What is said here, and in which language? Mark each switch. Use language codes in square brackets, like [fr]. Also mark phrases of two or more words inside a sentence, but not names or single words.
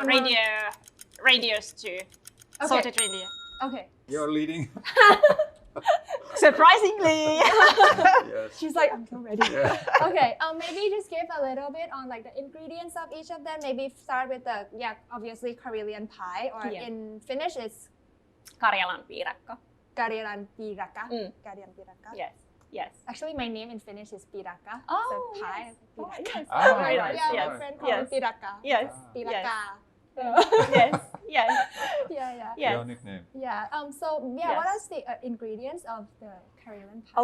[en] reindeer stew, salted reindeer. Okay. You're leading. Surprisingly. Yes. She's like, I'm so ready. Yeah. Okay. Maybe just give a little bit on like the ingredients of each of them. Maybe start with the obviously Karelian pie, or Yeah. in Finnish it's [fi] Karjalan piirakka. Karjalan piirakka. [en] Mm. [fi] Karjalan piirakka. [en] Yes. Yes. Actually, my name in Finnish is piirakka. Oh, so pie. yes. Piirakka. Yes. Ah, Very Yeah, nice. yeah, Yes. my friend called Yes. me piirakka. Yes. Piirakka. Yes. Yes. Yeah. Yes. Your nickname. Yeah. So Yes. what are the ingredients of the Karelian pie?